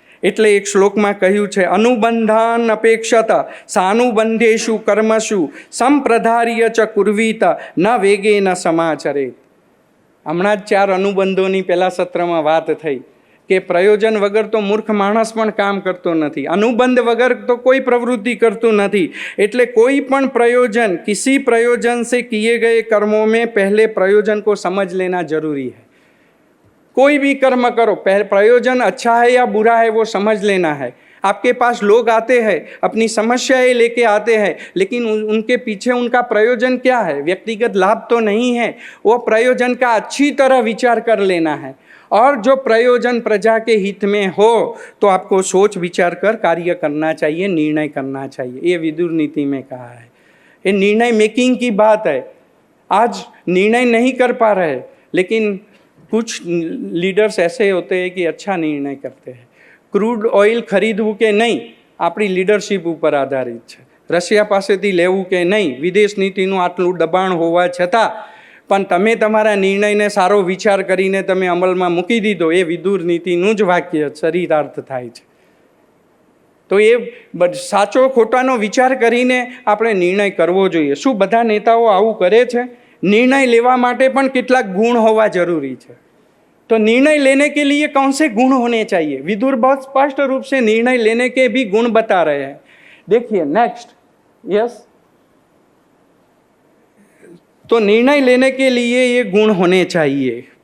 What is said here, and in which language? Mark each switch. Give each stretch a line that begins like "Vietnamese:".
Gujarati: એટલે એક શ્લોકમાં કહ્યું છે
Sanskrit: અનુબંધાન અપેક્ષત સાનુબંધેશુ કર્મશુ સંપ્રધાર્ય ચ કુર્વીત ન વેગે ન સમાચરેત.
Gujarati: હમણાં જ 4 અનુબંધોની પહેલા સત્રમાં વાત થઈ કે પ્રયોજન વગર તો મૂર્ખ માણસ પણ કામ કરતો નથી, અનુબંધ વગર તો કોઈ પ્રવૃત્તિ કરતું નથી. એટલે કોઈ પણ પ્રયોજન,
Hindi: કિસી પ્રયોજન से किए गए कर्मों में पहले प्रयोजन को समझ लेना जरूरी है. कोई भी कर्म करो, प्रयोजन अच्छा है या बुरा है वो समझ लेना है. आपके पास लोग आते हैं, अपनी समस्याएं लेके आते हैं, लेकिन उनके पीछे उनका प्रयोजन क्या है? व्यक्तिगत लाभ तो नहीं है. वो प्रयोजन का अच्छी तरह विचार कर लेना है. और जो प्रयोजन प्रजा के हित में हो तो आपको सोच विचार कर कार्य करना चाहिए, निर्णय करना चाहिए. ये विदुर नीति में कहा है. ये निर्णय मेकिंग की बात है. आज निर्णय नहीं कर पा रहे, लेकिन कुछ लीडर्स ऐसे होते हैं कि अच्छा निर्णय करते हैं.
Gujarati: ક્રૂડ ઓઇલ ખરીદવું કે નહીં આપણી લીડરશિપ ઉપર આધારિત છે. રશિયા પાસેથી લેવું કે નહીં, વિદેશ નીતિનું આટલું દબાણ હોવા છતાં પણ તમે તમારા નિર્ણયને સારો વિચાર કરીને તમે અમલમાં મૂકી દીધો, એ વિદુર નીતિનું જ વાક્ય ચરિતાર્થ થાય છે. તો એ સાચો ખોટાનો વિચાર કરીને આપણે નિર્ણય કરવો જોઈએ. શું બધા નેતાઓ આવું કરે છે? નિર્ણય લેવા માટે પણ કેટલાક ગુણ હોવા જરૂરી છે.
Hindi: तो निर्णय लेने के लिए कौन से गुण होने चाहिए? विदुर बहुत स्पष्ट रूप से निर्णय लेने के भी गुण बता रहे हैं. देखिए नेक्स्ट. यस, तो निर्णय लेने के लिए ये गुण होने चाहिए.